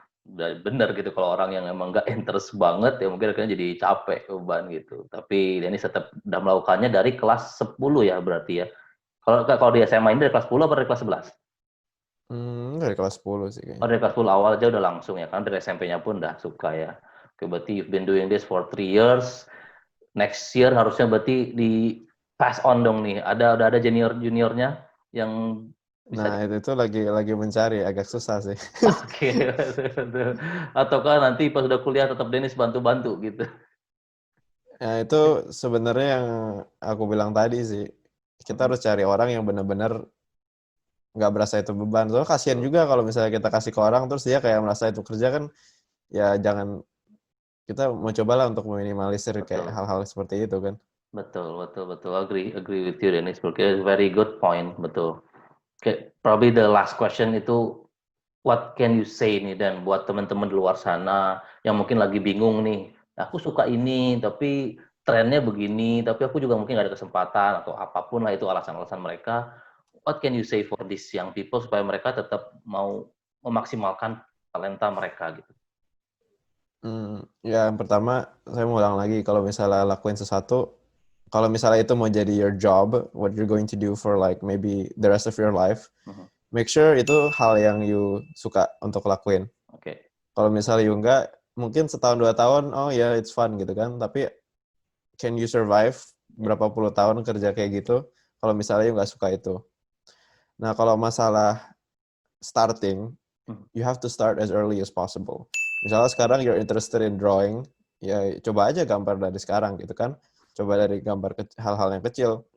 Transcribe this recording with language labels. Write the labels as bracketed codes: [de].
[id] Dan bener gitu kalau orang yang emang nggak interest banget ya mungkin akhirnya jadi capek, beban gitu. Tapi Dennis tetap udah melakukannya dari kelas 10 ya berarti ya. Kalau di SMA ini dari kelas 10 apa dari kelas 11? Dari kelas 10 sih Oh kayaknya. dari kelas 10 awal aja udah langsung ya, kan dari SMP-nya pun udah suka ya. [en] Oke, [id] berarti [en] you've been doing this for 3 years. Next year [id] harusnya berarti di pass on dong nih. Udah ada juniornya yang bisa Nah, itu lagi mencari, agak susah sih. Oke, ataukah nanti pas udah kuliah tetap Dennis bantu-bantu gitu. Nah, itu sebenarnya yang aku bilang tadi sih, kita harus cari orang yang benar-benar nggak berasa itu beban. Soalnya kasihan Betul, juga kalau misalnya kita kasih ke orang terus dia kayak merasa itu kerja kan, ya jangan, kita mau cobalah untuk meminimalisir kayak betul. hal-hal seperti itu kan. Betul, betul, betul. [en] Agree with you Dennis. Because very good point, [id] betul. [en] Okay, probably the last question [id] itu [en] what can you say [id] nih dan buat teman-teman di luar sana yang mungkin lagi bingung nih, aku suka ini tapi trennya begini, tapi aku juga mungkin nggak ada kesempatan atau apapun lah itu alasan-alasan mereka. [en] What can you say for these young people [id] supaya mereka tetap mau memaksimalkan talenta mereka gitu? Ya yang pertama saya mau ulang lagi, kalau misalnya lakuin sesuatu, kalau misalnya itu mau jadi [en] your job, what you're going to do for like maybe the rest of your life, Mhm. make sure [id] itu hal yang you suka untuk lakuin. Oke, Kalau misalnya you enggak, mungkin setahun 2 tahun, oh ya [en] it's fun [id] gitu kan, tapi [en] can you survive ya, [id] berapa puluh tahun kerja kayak gitu kalau misalnya you nggak suka itu. Nah kalau masalah starting, mhm, [en] you have to start as early as possible. [id] Misalnya sekarang [en] you're interested in drawing, [id] ya coba aja gambar dari sekarang gitu kan. Coba dari gambar hal-hal yang kecil.